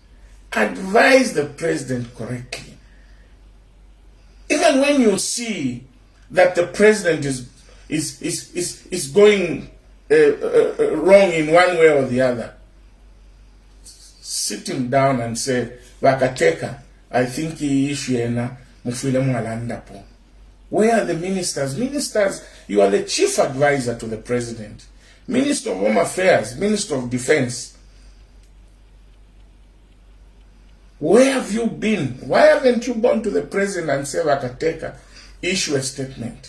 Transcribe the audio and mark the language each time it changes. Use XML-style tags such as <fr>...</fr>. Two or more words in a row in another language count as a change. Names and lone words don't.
<en>Advise the president correctly. Even when you see that the president is going wrong in one way or the other, sit him down and say, Bakateka, I think he</en> <bem>issuena mufile mwalanda po.</bem> <en>Where are the ministers? Ministers, you are the chief advisor to the president. Minister of Home Affairs, Minister of Defense. Where have you been? Why haven't you gone to the president and said, Vakateka, issue a statement?</en>